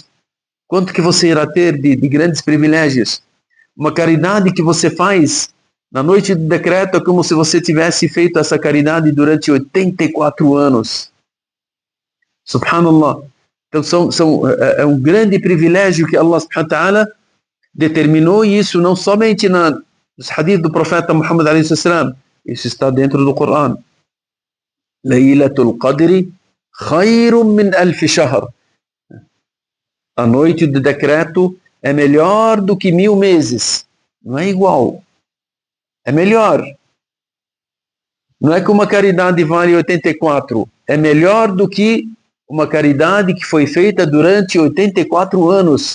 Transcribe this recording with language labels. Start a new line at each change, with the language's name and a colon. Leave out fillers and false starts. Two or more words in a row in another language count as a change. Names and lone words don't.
Portuguese: Quanto que você irá ter de grandes privilégios? Uma caridade que você faz na noite do decreto é como se você tivesse feito essa caridade durante 84 anos. Subhanallah. Então é um grande privilégio que Allah
Arabic: سبحانه وتعالى
Portuguese: determinou, e isso não somente nos hadith do profeta Muhammad a.s., isso está dentro do Corão.
Arabic: ليلة القدر خير من ألف شهر.
Portuguese: A noite do decreto é melhor do que 1000 meses. Não é igual. É melhor. Não é que uma caridade vale 84. É melhor do que uma caridade que foi feita durante 84 anos.